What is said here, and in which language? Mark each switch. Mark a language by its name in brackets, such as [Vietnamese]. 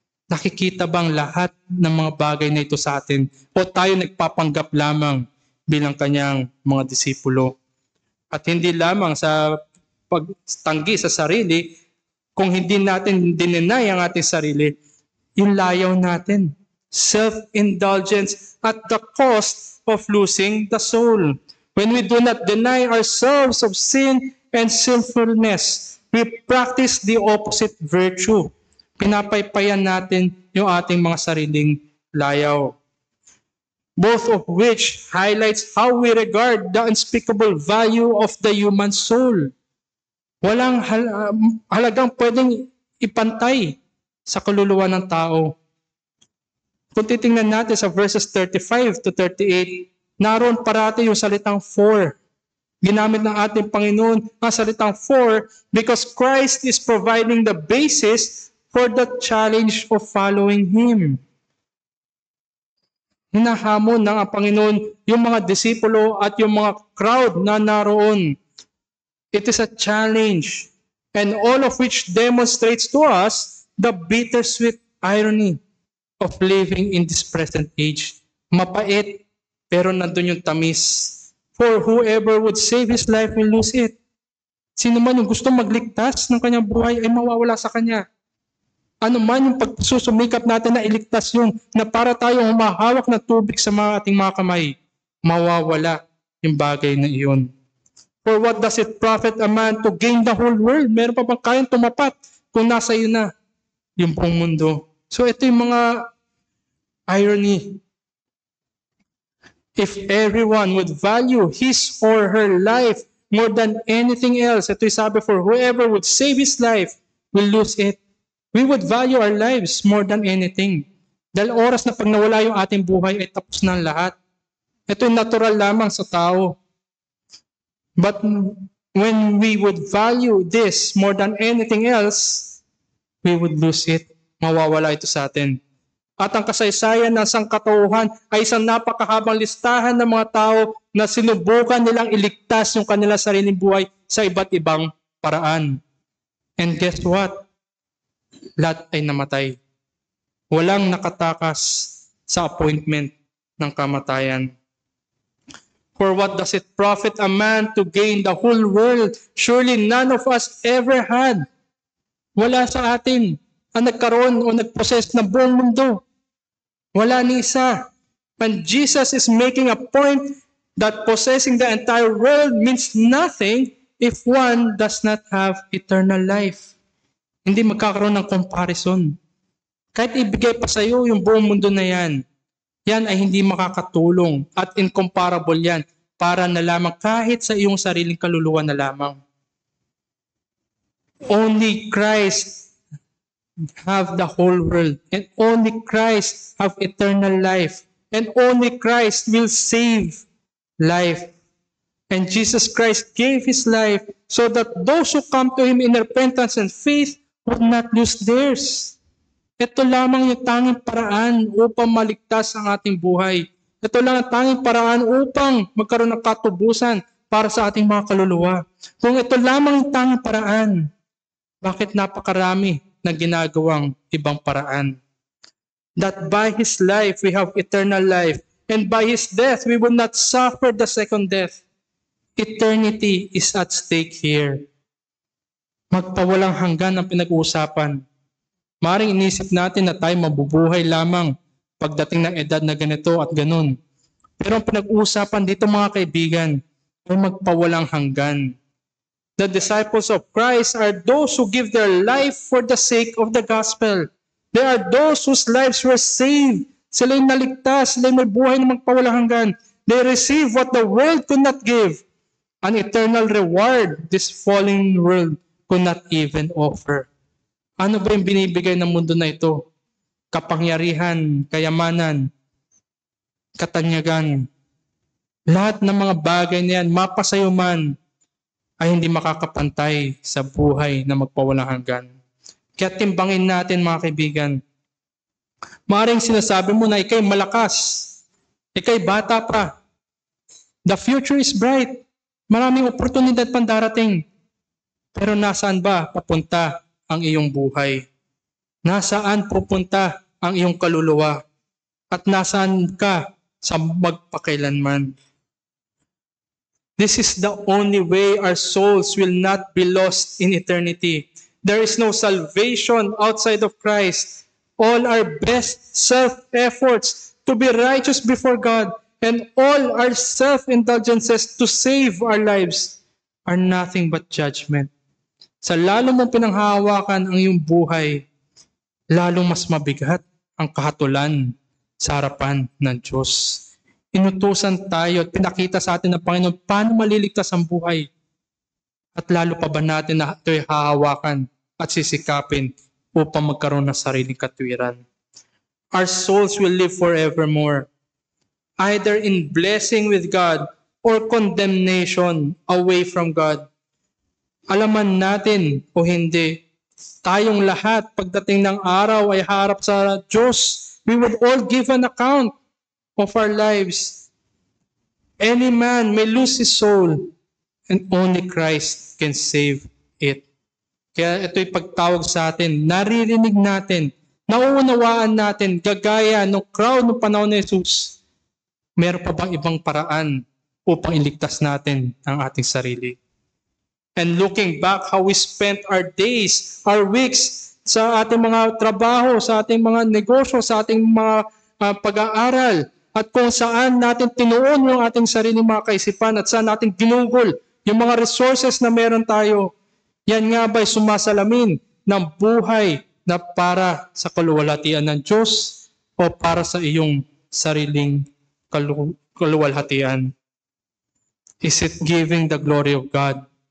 [Filipino] Nakikita bang lahat ng mga bagay na ito sa atin? O tayo nagpapanggap lamang bilang Kanyang mga disipulo? At hindi lamang sa pagtanggi sa sarili, kung hindi natin dinenay ang ating sarili, yung layaw natin. [English] Self-indulgence at the cost of losing the soul. When we do not deny ourselves of sin and sinfulness, we practice the opposite virtue. [Filipino] Pinapaypayan natin yung ating mga sariling layaw. [English] Both of which highlights how we regard the unspeakable value of the human soul. [Filipino] Walang halagang pwedeng ipantay sa kaluluwa ng tao. Kung titingnan natin sa verses 35 to 38, naroon parati yung salitang for. Ginamit ng ating Panginoon ang salitang for [English] because Christ is providing the basis for the challenge of following Him. [Filipino] Hinahamon ng Panginoon yung mga disipulo at yung mga crowd na naroon. [English] It is a challenge, and all of which demonstrates to us the bittersweet irony of living in this present age. [Filipino] Mapait, pero nandun yung tamis. [English] For whoever would save his life will lose it. [Filipino] Sino man yung gusto magligtas ng kanyang buhay ay mawawala sa kanya. Ano man yung pagsusumikap natin na iligtas yung na para tayong humahawak na tubig sa ating mga kamay, mawawala yung bagay na iyon. [English] For what does it profit a man to gain the whole world? [Filipino] Meron pa bang kayang tumapat kung nasa iyo na yung buong mundo? [English] So [Filipino] ito yung mga [English] irony. If everyone would value his or her life more than anything else, [Filipino] ito yung sabi, [English] for whoever would save his life will lose it. We would value our lives more than anything. [Filipino] Dahil oras na pag nawala yung ating buhay ay tapos na ang lahat. Ito yung natural lamang sa tao. [English] But when we would value this more than anything else, we would lose it. [Filipino] Mawawala ito sa atin. At ang kasaysayan ng sangkatauhan ay isang napakahabang listahan ng mga tao na sinubukan nilang iligtas yung kanilang sariling buhay sa iba't ibang paraan. [English] And guess what? [Filipino] Lahat ay namatay. Walang nakatakas sa appointment ng kamatayan. [English] For what does it profit a man to gain the whole world? Surely none of us ever had. [Filipino] Wala sa atin ang nagkaroon o nagpossess ng buong mundo. Wala ni isa. [English] And Jesus is making a point that possessing the entire world means nothing if one does not have eternal life. [Filipino] Hindi magkakaroon ng comparison. Kahit ibigay pa sa iyo yung buong mundo na yan, yan ay hindi makakatulong at incomparable yan para na lamang kahit sa iyong sariling kaluluwa na lamang. [English] Only Christ have the whole world, and only Christ have eternal life, and only Christ will save life. And Jesus Christ gave His life so that those who come to Him in repentance and faith would not lose theirs. [Filipino] Ito lamang yung tanging paraan upang maligtas ang ating buhay. Ito lang ang tanging paraan upang magkaroon ng katubusan para sa ating mga kaluluwa. Kung ito lamang ang tanging paraan, bakit napakarami na ginagawang ibang paraan? [English] That by His life we have eternal life, and by His death we will not suffer the second death. Eternity is at stake here. [Filipino] Magpawalang hanggan ang pinag-uusapan. Maring inisip natin na tayo mabubuhay lamang pagdating ng edad na ganito at ganun. Pero ang pinag-uusapan dito mga kaibigan ay magpawalang hanggan. [English] The disciples of Christ are those who give their life for the sake of the gospel. They are those whose lives were saved. [Filipino] Sila yung naligtas, sila yung may buhay na magpawalang hanggan. [English] They receive what the world could not give. An eternal reward this fallen world could not even offer. [Filipino] Ano ba yung binibigay ng mundo na ito? Kapangyarihan, kayamanan, katanyagan. Lahat ng mga bagay na yan, mapasayo man, ay hindi makakapantay sa buhay na magpawalang hanggan. Kaya timbangin natin mga kaibigan. Maaaring sinasabi mo na ikay malakas, ikay bata pa. [English] The future is bright. [Filipino] Maraming oportunidad pang darating. Pero nasaan ba papunta ang iyong buhay? Nasaan pupunta ang iyong kaluluwa? At nasaan ka sa magpakailanman? [English] This is the only way our souls will not be lost in eternity. There is no salvation outside of Christ. All our best self-efforts to be righteous before God and all our self-indulgences to save our lives are nothing but judgment. [Filipino] Sa lalo mong pinanghahawakan ang iyong buhay, lalong mas mabigat ang kahatulan sa harapan ng Diyos. Inutusan tayo at pinakita sa atin ng Panginoon paano maliligtas ang buhay. At lalo pa ba natin na ito'y hahawakan at sisikapin upang magkaroon ng sariling katwiran. [English] Our souls will live forevermore, either in blessing with God or condemnation away from God. [Filipino] Alaman natin o hindi, tayong lahat pagdating ng araw ay harap sa Diyos. [English] We would all give an account of our lives. Any man may lose his soul and only Christ can save it. [Filipino] Kaya ito'y pagtawag sa atin, naririnig natin, nauunawaan natin, gagaya ng crowd ng panahon ni Jesus. Meron pa bang ibang paraan upang iligtas natin ang ating sarili? [English] And looking back how we spent our days, our weeks, [Filipino] sa ating mga trabaho, sa ating mga negosyo, sa ating mga pag-aaral, at kung saan natin tinuon yung ating sariling mga kaisipan at saan natin ginugol yung mga resources na meron tayo, yan nga ba'y sumasalamin ng buhay na para sa kaluwalhatian ng Diyos o para sa iyong sariling kaluwalhatian? [English] Is it giving the glory of God?